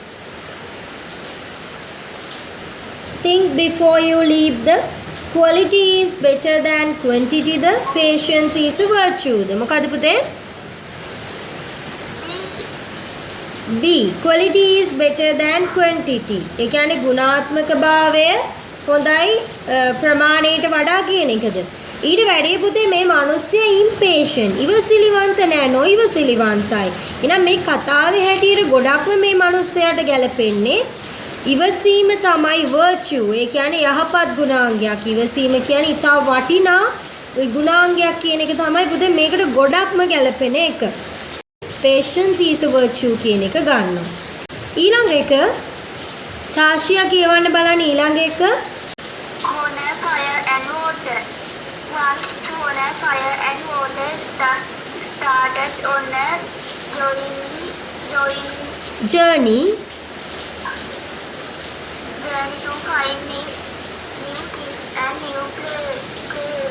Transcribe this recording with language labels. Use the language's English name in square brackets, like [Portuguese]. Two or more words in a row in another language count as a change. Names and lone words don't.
[English] Think before you leave. The quality is better than quantity. The patience is a virtue. [Sinhala] The මොකද්ද පුතේ? [English] B. Quality is better than quantity. [Sinhala] ඒ කියන්නේ ගුණාත්මක භාවය හොඳයි ප්‍රමාණයට වඩා කියන එකද? ඊට වැඩිය පුතේ මේ මිනිස්සයා impatient. ඉවසිලිවන්ත නෑ, නොඉවසිලිවන්තයි. එහෙනම් මේ කතාවේ හැටියට ගොඩක්ම මේ මිනිස්සයාට ගැලපෙන්නේ ඉවසීම තමයි virtue. ඒ කියන්නේ යහපත් ගුණාංගයක්. ඉවසීම කියන්නේ ඉතා වටිනා ගුණාංගයක් කියන එක තමයි පුතේ මේකට ගොඩක්ම ගැලපෙන එක. [English] Patience is a virtue [Sinhala] කියන එක ගන්නවා. ඊළඟ එක තාෂියා කියවන්න බලන්න ඊළඟ එක. [English] On a fire and water. Once on a fire and water started on a journey to find new things and new place.